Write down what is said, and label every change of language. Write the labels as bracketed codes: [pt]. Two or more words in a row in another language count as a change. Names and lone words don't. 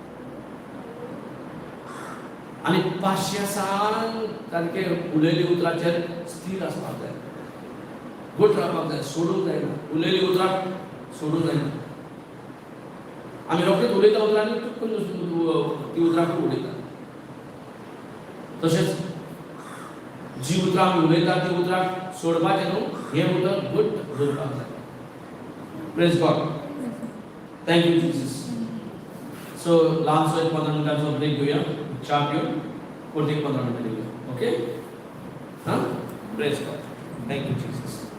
[kok] आनी 500 सारके उलयली उतराचेर स्थिर आसपाक जाय घट रावपाक जाय सोडूंक जायना उलयली उतरां सोडूंक जायना आमी रोखडीच उलयता उतरांनी ती उतरां खूब उलयता तशेंच जी उतरां आमी उलयता ती उतरां सोडपाचें न्हू हें उतर घट दवरपाक जाय [en] Praise God thank you Jesus [kok] सो ल्हानसो एक 15 मिनटांचो ब्रेक घेवया च्या पिवन परत एक 15 मिनटां घेवया ओके हां [en] Praise God thank you Jesus